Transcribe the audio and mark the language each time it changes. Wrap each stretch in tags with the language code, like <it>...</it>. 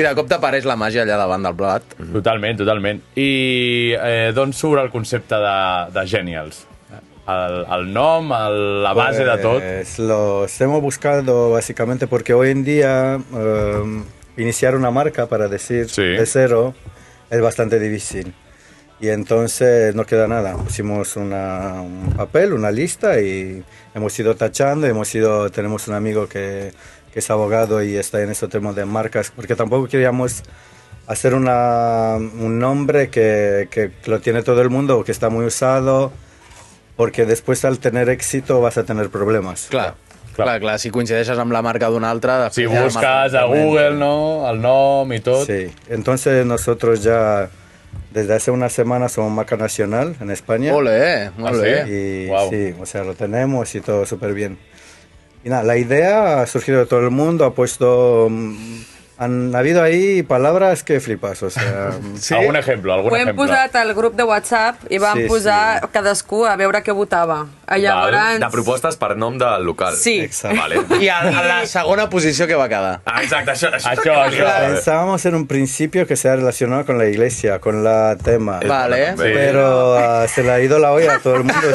<ca>I de cop t'apareix la màgia allà davant del plat. Totalment. I d'on surt el concepte de Genials? El nom, la base de tot?</ca> <es>Pues los hemos buscado básicamente porque hoy en día iniciar una marca, para decir, de cero, es bastante difícil. Y entonces no queda nada. Pusimos un papel, una lista y hemos ido tachando. Tenemos un amigo que es abogado y está en este tema de marcas, porque tampoco queríamos hacer un nombre que lo tiene todo el mundo, que está muy usado, porque después al tener éxito vas a tener problemas.</es> <ca>Clar, si coincideixes amb la marca d'un altre... Si busques a Google, ¿no? El nom</ca> <es>y todo. Sí, entonces nosotros ya desde hace una semana somos marca nacional en España.</es> <ca>Ole, molt bé.</ca> <es>Y Wow. sí, o sea, lo tenemos y todo súper bien. Y nada, la idea ha surgido de todo el mundo, ha puesto... Han habido ahí palabras que flipas, o sea... Sí?</es> <ca>Algun exemple, Ho hem posat al grup de WhatsApp i vam posar cadascú a veure què votava. Llavors... De propostes per nom del local. Sí.</ca> <es>Exacto. Vale.</es> <ca>I a la segona posició que va quedar. Exacte, això.</ca> <es>Pensábamos en un principio que sea relacionado con la iglesia, con la tema. Vale. Sí. Pero se le ha ido la olla a todo el mundo.</es>